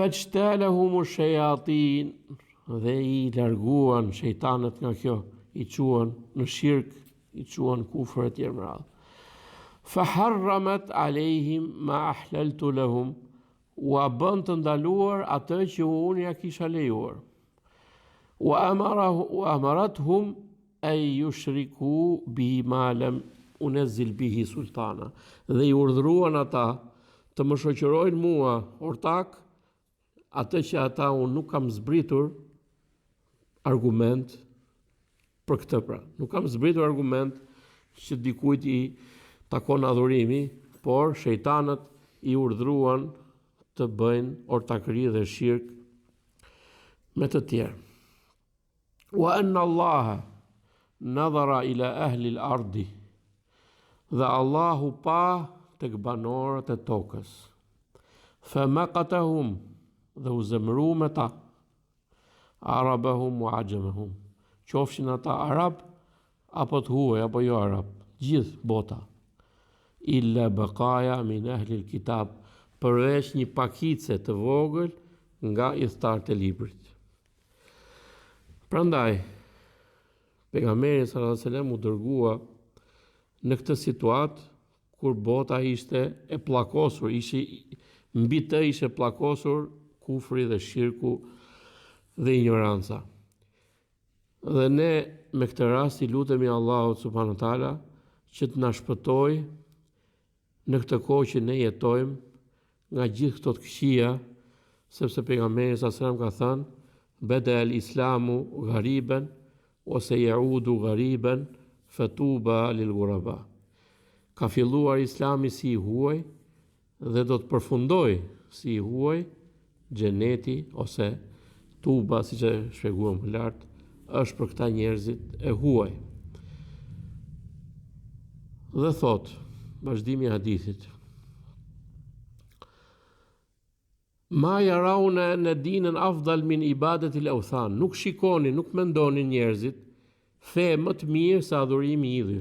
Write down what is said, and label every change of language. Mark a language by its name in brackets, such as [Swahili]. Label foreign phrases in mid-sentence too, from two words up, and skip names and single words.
[Arabic] فاجتالتهم الشياطين, [Albanian] dhe i larguan shejtanët nga kjo, i quan në shirk, i quan kufër e tjerë më radhë. [Arabic] فحرمت عليهم ما أحللت لهم, [Albanian] u a bën të ndaluar atë që unë ja kisha lejuar. [Arabic] وأمرتهم أن يشركوا بي ما لم أنزل به سلطانا, [Albanian] dhe i urdhëruan ata të më shoqërojnë mua ortak atë që ata unë nuk kam zbritur argument për këtë pra. Nuk kam zbritur argument që dikujt i takon adhurimi, por shejtanët i urdhëruan të bëjnë ortakëri dhe shirk me të tjerë. [Arabic] وأن الله نظر إلى أهل الأرض, [Albanian] dhe Allahu pa tek banorët e tokës. [Arabic] فمقتهم, [Albanian] dhe u zemëru me ta, [Arabic] عربهم وعجمهم, [Albanian] qofshin ata arab apo të huaj apo jo arab, gjithë bota. [Arabic] إلا بقايا من أهل الكتاب, [Albanian] përveç një pakice të vogël nga idhtarët e librit. Prandaj, pejgamberi [Arabic] صلى الله عليه وسلم [Albanian] u dërgua në këtë situatë kur bota ishte e pllakosur, mbi të ishte pllakosur kufri dhe shirku dhe ignoranca. Dhe ne me këtë rast i lutemi Allahut [Arabic] سبحانه وتعالى [Albanian] që të na shpëtojë në këtë kohë që ne jetojmë nga gjithë këto të këqija, sepse pejgamberi [Arabic] صلى الله عليه وسلم [Albanian] ka thënë: [Arabic] "بدأ الإسلام غريبا وسيعود غريبا فطوبى للغرباء." [Albanian] Ka filluar Islami si i huaj dhe do të përfundoj si i huaj, xheneti ose tuba, siç e shpjeguam më lart, është për këta njerëzit e huaj. Dhe thot, vazhdimi i hadithit: [Arabic] ما يرون [Albanian] në dinën [Arabic] أفضل من عبادة الأوثان, [Albanian] nuk shikoni, nuk mendonin njerëzit fe më të mirë se adhurimi i idhujve.